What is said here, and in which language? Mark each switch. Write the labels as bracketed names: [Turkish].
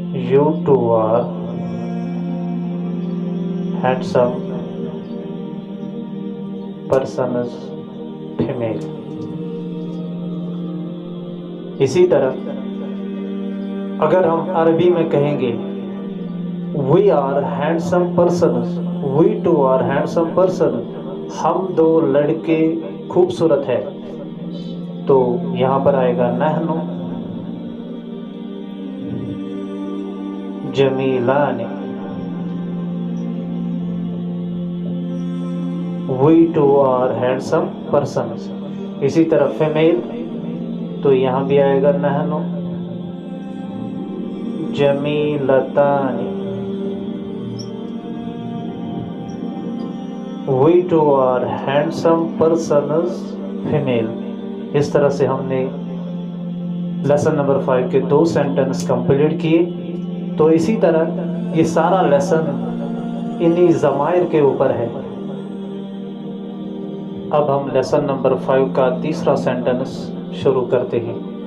[English] You two are handsome persons female। [Hindi] इसी तरह अगर हम अरबी में कहेंगे [English] we are handsome persons, [Hindi] we two are handsome persons, हम दो लड़के खूबसूरत है, तो यहाँ पर आएगा [Arabic] नहनु जमीलानी। [English] We two are handsome persons। [Hindi] इसी तरह फीमेल, तो यहाँ भी आएगा [Arabic] नहनु जमीलतानी। [English] We two are handsome persons female। [Hindi] इस तरह से हमने लेसन नंबर 5 के 2 सेंटेंस कंप्लीट किए। तो इसी तरह ये सारा लेसन इन्हीं ज़माइर के ऊपर है। अब हम लेसन नंबर 5 का तीसरा सेंटेंस शुरू करते हैं।